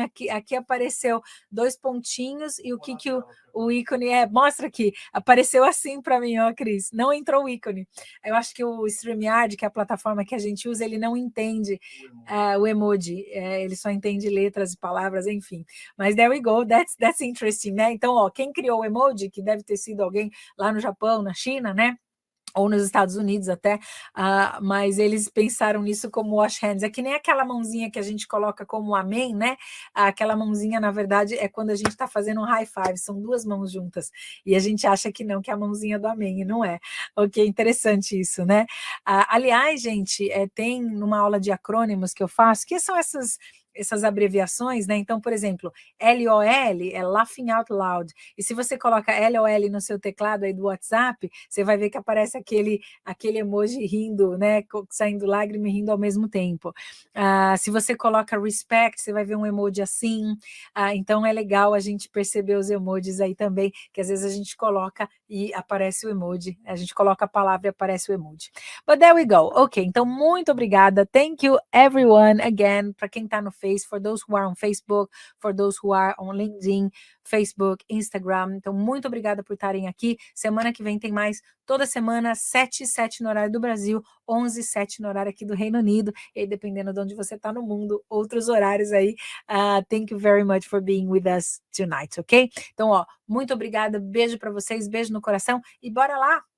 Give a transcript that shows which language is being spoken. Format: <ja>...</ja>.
<pt>Aqui apareceu 2 pontinhos e o que o ícone é. Mostra aqui. Apareceu assim para mim, ó, Cris. Não entrou o ícone. Eu acho que o StreamYard, que é a plataforma que a gente usa, ele não entende o emoji. Ele só entende letras e palavras, enfim.</pt> <en>Mas there we go, that's interesting, né?</en> <pt>Então, ó, quem criou o emoji, que deve ter sido alguém lá no Japão, na China, né? Ou nos Estados Unidos até, mas eles pensaram nisso como wash hands. É que nem aquela mãozinha que a gente coloca como amém, né? Aquela mãozinha, na verdade, é quando a gente está fazendo um high five, são 2 mãos juntas. E a gente acha que não, que é a mãozinha do amém, e não é. Ok, interessante isso, né? Aliás, gente, tem numa aula de acrônimos que eu faço, que são essas abreviações, né? Então, por exemplo, LOL é Laughing Out Loud. E se você coloca LOL no seu teclado aí do WhatsApp, você vai ver que aparece aquele emoji rindo, né? Saindo lágrima e rindo ao mesmo tempo. Se você coloca respect, você vai ver um emoji assim. Então, é legal a gente perceber os emojis aí também, que às vezes a gente coloca e aparece o emoji. A gente coloca a palavra e aparece o emoji.</pt> <en>But there we go.</en> <pt>Ok, então muito obrigada.</pt> <en>Thank you everyone again,</en> <pt>para quem está no Face,</pt> <en>for those who are on Facebook, for those who are on LinkedIn, Facebook, Instagram.</en> <pt>Então, muito obrigada por estarem aqui. Semana que vem tem mais, toda semana, 7:07 no horário do Brasil, 11:07 no horário aqui do Reino Unido, e aí, dependendo de onde você está no mundo, outros horários aí.</pt> <en>Thank you very much for being with us tonight, ok?</en> <pt>Então, ó, muito obrigada, beijo para vocês, beijo no coração, e bora lá!</pt>